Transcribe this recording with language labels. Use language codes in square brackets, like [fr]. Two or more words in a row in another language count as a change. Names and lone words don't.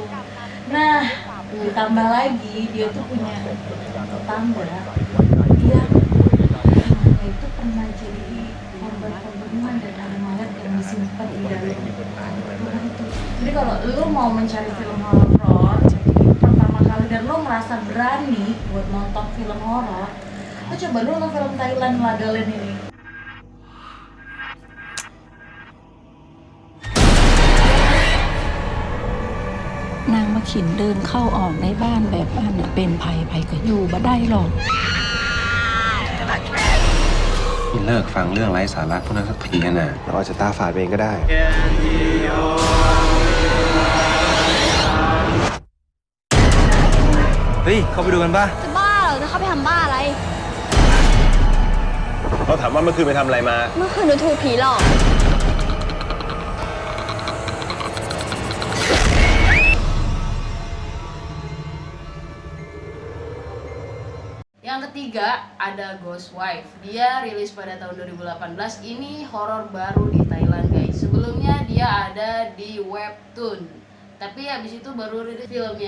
[id] Nah, ditambah lagi dia tuh punya tetangga, dia rumahnya itu pernah jadi korban pembunuhan dan ada mayat yang disimpan di dalam rumah itu. Jadi kalau lu mau mencari film horor pertama kali dan lu merasa berani buat nonton film horor, lu coba lu nonton film Thailand La La Land ini. [th] นางมะขินเดินเข้าออกในบ้านแบบว่าเนี่ยเป็นภัยก็อยู่บ่ได้หรอก นี่เลิกฟังเรื่องไร้สาระพวกนั้นสักทีกันนะเราอาจจะตาฝาดเองก็ได้ เฮ้ย เข้าไปดูกันป่ะ จะบ้าเหรอจะเข้าไปทำบ้าอะไร เราถามว่าเมื่อคืนไปทำอะไรมา เมื่อคืนหนูถูกผีหลอก [id] Yang ketiga ada Ghost Wife. Dia rilis pada tahun 2018. Ini horor baru di Thailand guys. Sebelumnya dia ada di webtoon, tapi habis itu baru rilis filmnya.